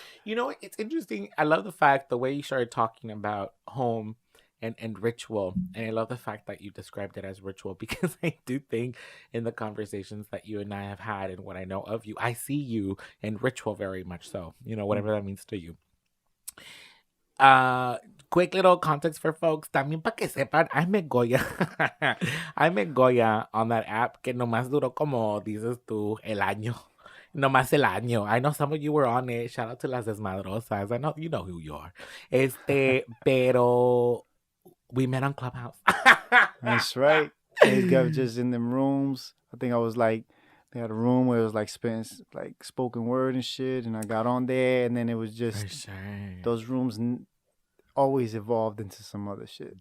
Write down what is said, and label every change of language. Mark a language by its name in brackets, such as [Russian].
[English] You know, it's interesting. I love the fact the way you started talking about home and ritual. And I love the fact that you described it as ritual, because I do think in the conversations that you and I have had and what I know of you, I see you in ritual very much so. You know, whatever that means to you. Quick little context for folks. [Spanish] También para que sepan, [English] I met Goya. I met Goya on that app [Spanish] que nomás duró como dices tú el año. Nomás el año. [English] I know some of you were on it. Shout out to [Spanish] las desmadrosas. [English] I know you know who you are. [Spanish] Pero [English] we met on Clubhouse. That's right. They got just in them rooms. I think I was like, they had a room where it was like spoken word and shit, and I got on there, and then it was just those rooms always evolved into some other shit.